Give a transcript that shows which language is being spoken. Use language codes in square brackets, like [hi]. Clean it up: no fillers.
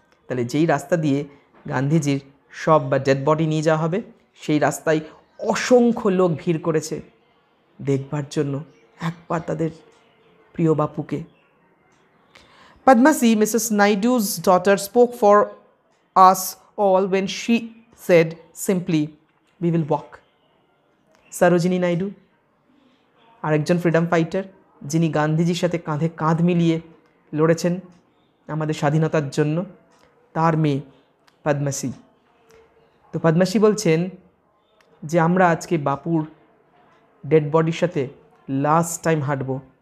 [bn] তাহলে যেই রাস্তা দিয়ে গান্ধীজির সব বা ডেড বডি নিয়ে যাওয়া হবে সেই রাস্তায় অসংখ্য লোক ভিড় করেছে দেখবার জন্য একবার তাদের প্রিয় বাপুকে। [en] Padmasi, Mrs. Naidu's daughter, spoke for us all when she said simply, "We will walk." [bn] Sarojini Naidu, আরেকজন ফ্রিডম ফাইটার যিনি গান্ধীজির সাথে কাঁধে কাঁধ মিলিয়ে লড়েছেন আমাদের স্বাধীনতার জন্য, তার মেয়ে পদ্মাসী। তো পদ্মাসী বলছেন যে আমরা আজকে বাপুর ডেড বডির সাথে লাস্ট টাইম হাঁটবো।